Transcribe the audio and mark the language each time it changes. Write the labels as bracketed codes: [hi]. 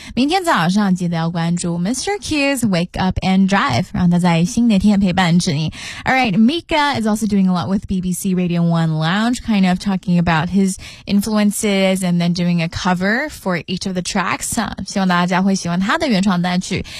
[zh] 明天早上记得要关注 Mr. Q's Wake Up and Drive， 让他在新的天陪伴着你。 [en] All right, Mika is also doing a lot with BBC Radio 1 Lounge, kind of talking about his influences and then doing a cover for each of the tracks. [zh] 希望大家会喜欢他的原创单曲。